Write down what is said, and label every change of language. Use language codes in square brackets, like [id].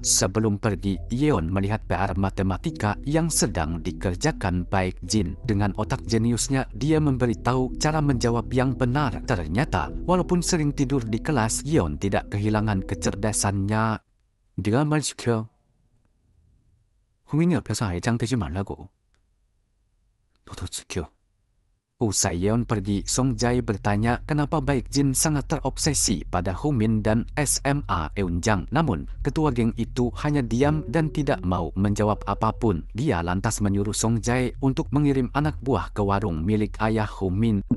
[id] Sebelum pergi, Yeon melihat PR matematika yang sedang dikerjakan Baek Jin. Dengan otak jeniusnya, dia memberitahu cara menjawab yang benar. Ternyata, walaupun sering tidur di kelas, Yeon tidak kehilangan kecerdasannya. [ko] 네가 말 지켜. 홍인이 옆에서 애장되지 말라고. 너도 지켜. [id] Usai Yeon pergi, Song Jae bertanya kenapa Baek Jin sangat terobsesi pada Humin dan SMA Eunjang. Namun, ketua geng itu hanya diam dan tidak mau menjawab apapun. Dia lantas menyuruh Song Jae untuk mengirim anak buah ke warung milik ayah Humin.